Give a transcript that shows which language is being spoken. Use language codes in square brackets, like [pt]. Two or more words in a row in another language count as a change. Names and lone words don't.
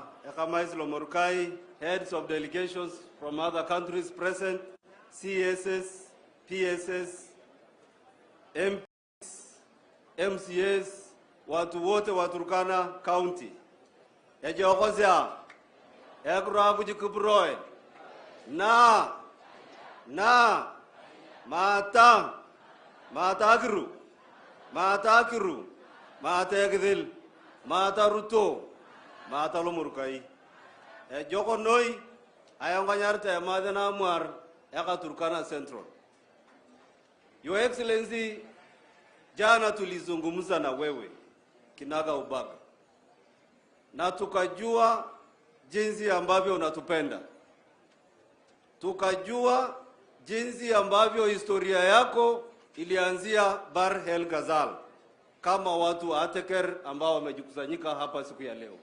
[en] Lomurukai, heads of delegations from other countries present, CSS, PSS, MPs, MCS, [sw] watu wote wa Turkana County. [tuv] Ejokozia, ekura kujikuproe, na, Matakiru, Matakidil, Ruto, Lomurkai. Ejoko noi, ayanganyarte madana muar, eka Turkana Central. [en] Your Excellency, [sw] jana tulizungumza na wewe kinaga ubaga, na tukajua jinsi ambavyo unatupenda, tukajua jinsi ambavyo historia yako ilianzia Bar El Ghazal kama watu wa Ateker ambao wamejikusanyika hapa siku ya leo.